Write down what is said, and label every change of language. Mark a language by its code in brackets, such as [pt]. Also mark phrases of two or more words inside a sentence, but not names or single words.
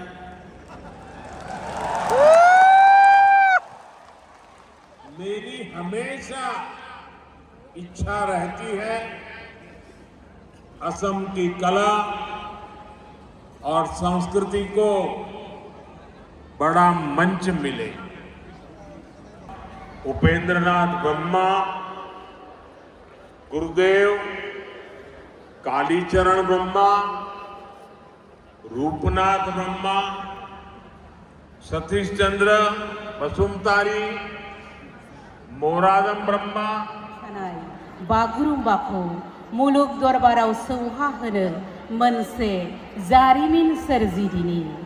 [hi] मेरी हमेशा इच्छा रहती है असम की कला और संस्कृति को बड़ा मंच मिले। उपेंद्रनाथ ब्रह्मा, गुरुदेव कालीचरण ब्रह्मा, रूपनाथ ब्रह्मा, सतीश चंद्र बसुमतारी, मोरादम ब्रह्मा, [brx] बागुरुम्बाखौ मुलुग दरबाराव सौहा होनो मोनसे जारिमिन सोरजिदिनि।